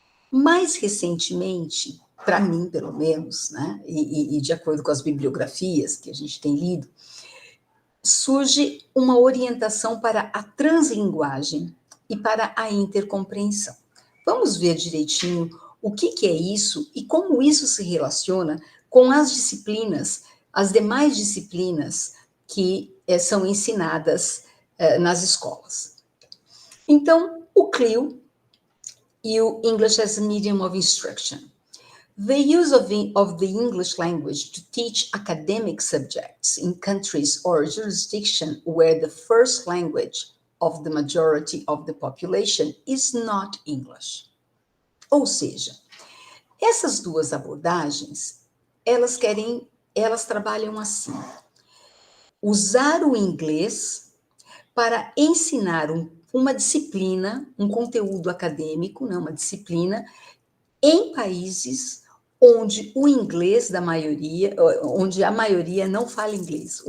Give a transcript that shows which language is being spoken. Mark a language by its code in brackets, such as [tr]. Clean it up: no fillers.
[pt] Mais recentemente, para mim, pelo menos, né, e de acordo com as bibliografias que a gente tem lido, surge uma orientação para a translinguagem e para a intercompreensão. Vamos ver direitinho o que é isso e como isso se relaciona com as disciplinas, as demais disciplinas que são ensinadas nas escolas. Então, o CLIL e o English as a Medium of Instruction. [en] The use of the English language to teach academic subjects in countries or jurisdiction where the first language of the majority of the population is not English. [pt] Ou seja, essas duas abordagens, elas trabalham assim. Usar o inglês para ensinar uma disciplina, um conteúdo acadêmico, né, uma disciplina, em países onde o inglês da maioria, onde a maioria não fala inglês.